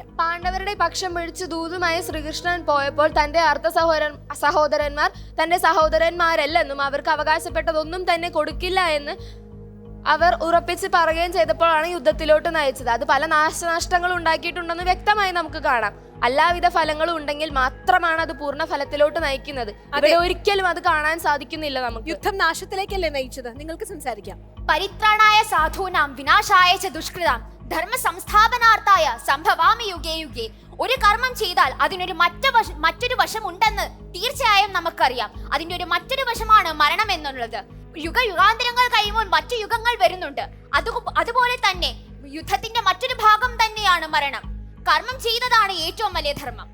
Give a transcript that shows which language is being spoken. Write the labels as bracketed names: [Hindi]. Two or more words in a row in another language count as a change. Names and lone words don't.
[Malayalam] പാണ്ഡവരുടെ പക്ഷം പിടിച്ച് ദൂതുമായി ശ്രീകൃഷ്ണൻ പോയപ്പോൾ തന്റെ അർദ്ധ സഹോദരന്മാർ തന്റെ സഹോദരന്മാരല്ലെന്നും അവർക്ക് അവകാശപ്പെട്ടതൊന്നും തന്നെ കൊടുക്കില്ല എന്ന് അവർ ഉറപ്പിച്ച് പറയുകയും ചെയ്തപ്പോഴാണ് യുദ്ധത്തിലോട്ട് നയിച്ചത്. അത് പല നാശനഷ്ടങ്ങൾ ഉണ്ടാക്കിയിട്ടുണ്ടെന്ന് വ്യക്തമായി നമുക്ക് കാണാം. എല്ലാവിധ ഫലങ്ങളും ഉണ്ടെങ്കിൽ മാത്രമാണ് അത് പൂർണ്ണ ഫലത്തിലോട്ട് നയിക്കുന്നത്. അവിടെ ഒരിക്കലും അത് കാണാൻ സാധിക്കുന്നില്ല നമുക്ക്. യുദ്ധം നാശത്തിലേക്കല്ലേ നയിച്ചത്? നിങ്ങൾക്ക് സംസാരിക്കാം. [Sanskrit] പരിത്രാണായ സാധൂനാം വിനാശായ ച ദുഷ്കൃതാം ധർമ്മ സംസ്ഥാപനാർത്ഥായ സംഭവാമി യുഗേ യുഗേ. [Malayalam] ഒരു കർമ്മം ചെയ്താൽ അതിനൊരു മറ്റൊരു വശം ഉണ്ടെന്ന് തീർച്ചയായും നമുക്കറിയാം. അതിന്റെ ഒരു മറ്റൊരു വശമാണ് മരണം എന്നുള്ളത്. യുഗാന്തരങ്ങൾ കഴിയുമ്പോൾ മറ്റു യുഗങ്ങൾ വരുന്നുണ്ട്. അതുപോലെ തന്നെ യുദ്ധത്തിന്റെ മറ്റൊരു ഭാഗം തന്നെയാണ് മരണം. കർമ്മം ചെയ്തതാണ് ഏറ്റവും വലിയ ധർമ്മം.